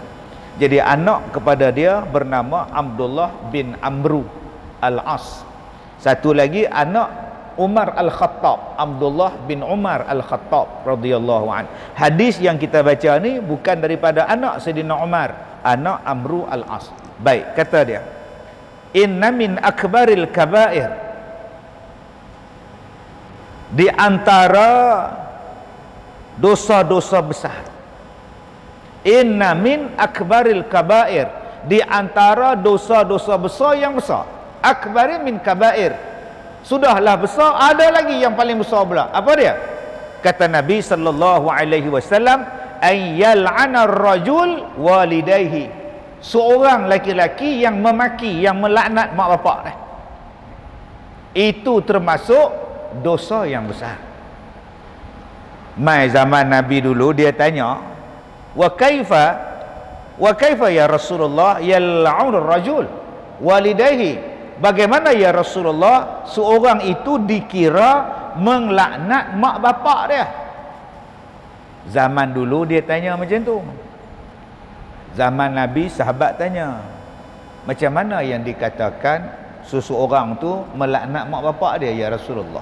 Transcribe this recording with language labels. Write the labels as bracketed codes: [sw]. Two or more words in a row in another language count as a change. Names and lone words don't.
[ms] Jadi anak kepada dia bernama Abdullah bin Amru Al-As. Satu lagi anak Umar Al-Khattab, Abdullah bin Umar Al-Khattab [ar] رضي الله عنه. [ms] Hadis yang kita baca ni bukan daripada anak Sayyidina Umar, anak Amru Al-As. Baik, kata dia, [ar] إن من أكبر الكبائر, [ms] di antara dosa-dosa besar. [ar] إن من أكبر الكبائر, [ms] di antara dosa-dosa besar yang besar. [ar] أكبر من كبائر, [ms] sudahlah besar, ada lagi yang paling besar pula. Apa dia? Kata Nabi SAW, [ar] أن يلعن الرجل والديه, [ms] seorang laki-laki yang memaki, yang melaknat mak bapak dia. Itu termasuk dosa yang besar. Mai zaman Nabi dulu dia tanya, [ar] وكيف يا رسول الله يلعن الرجل، والديه. [ms] Bagaimana [ar] يا رسول الله [ms] seorang itu dikira melaknat mak bapak dia? Zaman dulu dia tanya macam tu. Zaman Nabi sahabat tanya, macam mana yang dikatakan seseorang tu melaknat mak bapak dia [ar] يا رسول الله?